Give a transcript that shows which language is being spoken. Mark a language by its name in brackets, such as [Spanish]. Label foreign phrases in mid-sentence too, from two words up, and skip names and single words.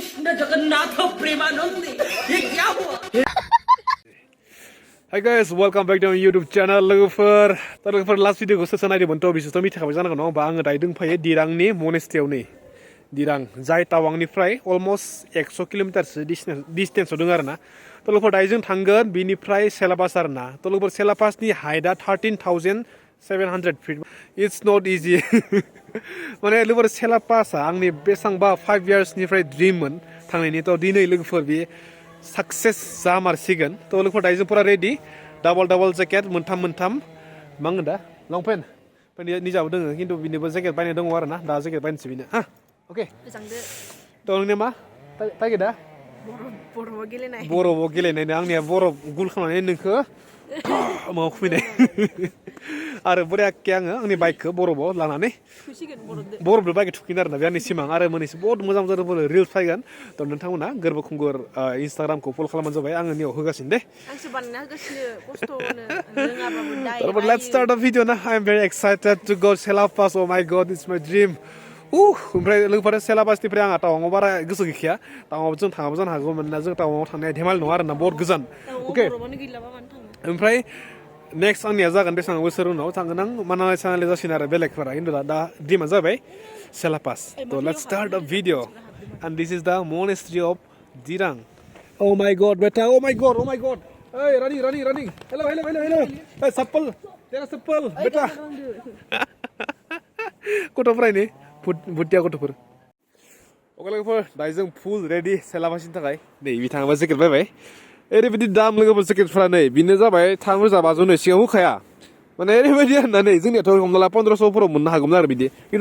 [Hindi] जगन्नाथ प्रेमानंदी ये क्या हुआ? [English] Hi guys, welcome back to my YouTube channel. [Bodo] लोगोफोर [English] last video [Bodo] खौ सोरसो नायदोंमोन थ' बिसोरथ' मिथिखाबाय जानांगौ नङा होमबा आङो दायो दंफायो दिरांनि मनेस्ट्रियाव नै दिरां जाय टावांनिफ्राय अलमस्ट 100 किल'मिटारसो डिस्टेन्सआव दङ आरोना थ' लोगोफोर दायो जों थांगोन बिनिफ्राय सेलापास आरोना थ' लोगोफोर सेलापासनि हाइटआ 13,700 feet. [English] It's not easy. [Bodo] माने लोगोफोर सेलापासआ आंनि बेसांबा 5 yearsनिफ्राय ड्रिममोन थांनायनि थ' दिनै लोगोफोर बे सक्सेस जामारसिगोन थ' लोगोफोर दायो जों फुरा रेडि [English] double jacket [Bodo] मोनथाम मा होनो दा लंपेन्ट निजाबो दोङो खिन्थु बिनिबो जेकेट बायनाय दङ आरोना दा जेकेट बायनोसै बिनो हा अके थ' नोंनिया मा टारगेटआ बरफआव गेलेनाय आंनिया बरफ गुल खालामनानै नोंखौ माबाव खुबैनाय आरो बरियाके आङो आंनि बाइकखौ बरफआव लानानै बरफजों बाइकखौ थुखैनो आरोना बे आंनि सिमां आरो मोननैसो बहुत मोजां रिल्स फैगोन थ' नोंथांमोना गोरबो खुंगुर इन्सटाग्रामखौ फल' खालामबानो जाबाय आङो नियाव होगासिनो दे [English] Let's start the video now. I'm very excited to go Selapas. Oh my god, it's my dream. [Bodo] ओमफ्राय लोगोफोरा सेलापासनिफ्राय आंहा टावाङाव बारा गोसो गैखाया टावाङाव जों थाङाबो जानो हागौ मानोना जों टावाङाव थांनाया धेमालि नङा आरोना बहुत गोजान अके ओमफ्राय नेक्स्ट आंनिया जागोन बेसेबां बोसोर उनाव थांगोन आं मानालि सानालि जासिगोन आरो बेलेगफोरा खिन्थु दा ड्रिमा जाबाय सेलापास थ' [English] let's start the video and this is the monastery of Dirang Oh my god [Bodo] बेटा [English] oh my god hey running hello hey [Hindi] चप्पल तेरा चप्पल बेटा [Bodo] गथ'फोरा नै बुद्धिया गथ'फोर अके लोगोफोर दायो जों फुल रेडि सेलापासनि थाखाय नै बिथाङाबा जेकेट बायबाय ओरैबायदि दाम लोगोफोर जेकेटफ्रा नै बिनो जाबाय 3,500 सिगां होखाया माने ओरैबायदि होननानै जोंनियाथ' हमना ला 1500फोराव मोननो हागौमोन आरो बिदि खिन्थु